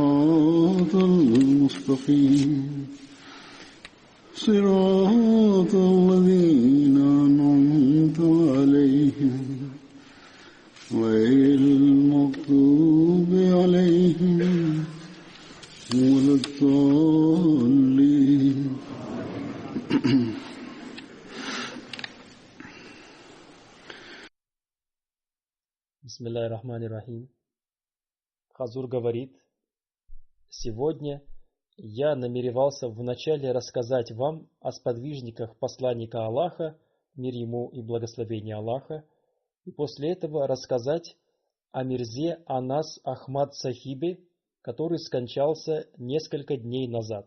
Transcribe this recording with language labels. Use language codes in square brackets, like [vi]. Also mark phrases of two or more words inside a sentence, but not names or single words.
[ar] الصراط المستقيم صراط الذين أنعمت عليهم غير المغضوب عليهم ولا الضالين. بسم الله الرحمن الرحيم. [ru] Хазур говорит: сегодня я намеревался вначале рассказать вам о сподвижниках посланника Аллаха, мир ему и благословение Аллаха, и после этого рассказать о Мирзе Анас Ахмад Сахибе, который скончался несколько дней назад.